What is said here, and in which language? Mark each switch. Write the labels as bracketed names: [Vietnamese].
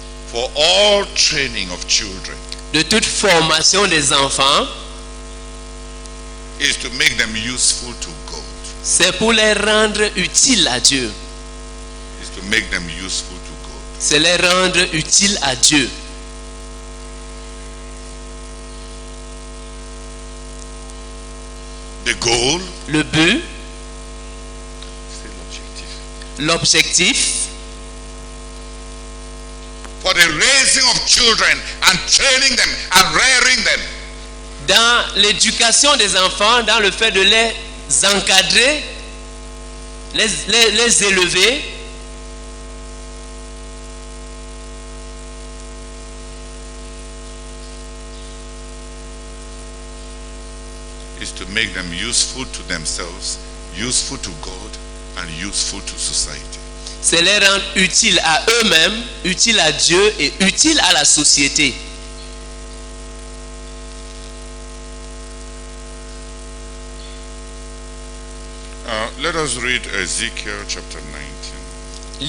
[English] for all training of children [French] de toute formation des enfants, [English] is to make them useful to God. [French] c'est pour les rendre utiles à Dieu. [English] Is to make them useful to God. [French] C'est les rendre utiles à Dieu. [English] The goal, [French] Le but, c'est l'objectif. l'objectif, [English] For the raising of children and training them and rearing them. [French] dans l'éducation des enfants, dans le fait de les encadrer, les élever, [English] Is to make them useful to themselves, useful to God, and useful to society. [French] c'est les rendre utiles à eux-mêmes, utiles à Dieu et utiles à la société. [English] Let us read Ezekiel chapter 19.